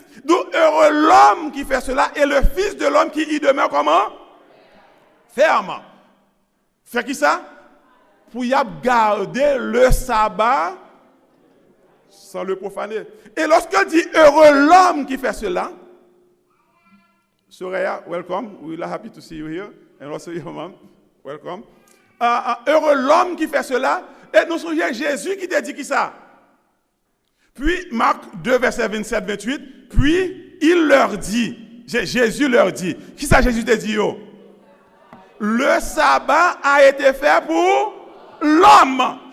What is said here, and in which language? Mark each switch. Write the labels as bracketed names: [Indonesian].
[French] Donc heureux l'homme qui fait cela et le fils de l'homme qui y demeure comment? Ferme. Fait qui ça? Pour y garder le sabbat sans le profaner. Et lorsqu'il dit heureux l'homme qui fait cela, Soraya, welcome. [English] We are happy to see you here. And also your mom, welcome. [French] Heureux l'homme qui fait cela. Et nous souvenons Jésus qui t'a dit qui ça? Puis Marc 2, verset 27-28. Puis il leur dit, Jésus leur dit, qui ça Jésus t'a dit yo? Le sabbat a été fait pour l'homme.